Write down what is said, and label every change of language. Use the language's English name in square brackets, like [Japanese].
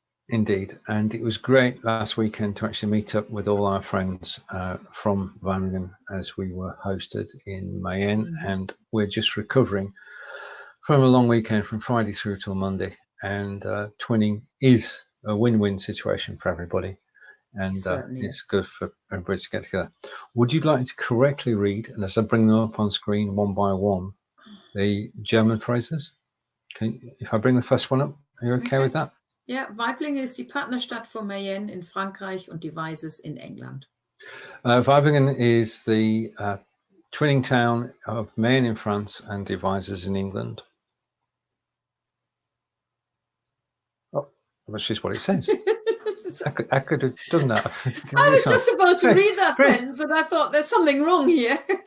[English] Indeed, and it was great last weekend to actually meet up with all our friends from Wageningen as we were hosted in Mayenne, and we're just recovering from a long weekend from Friday through till Monday, and twinning is a win-win situation for everybody, and it's good for everybody to get together. Would you like to correctly read, and as I bring them up on screen one by one, the German phrases? If I bring the first one up, are you okay with that? [German] Ja, Waiblingen ist die Partnerstadt von Mayenne in Frankreich und Devizes in England. [English] Waiblingen is the twinning town of Mayenne in France and Devizes in England. Oh, that's just what it says. I could have done that. I was just about to read that sentence and I thought there's something wrong here.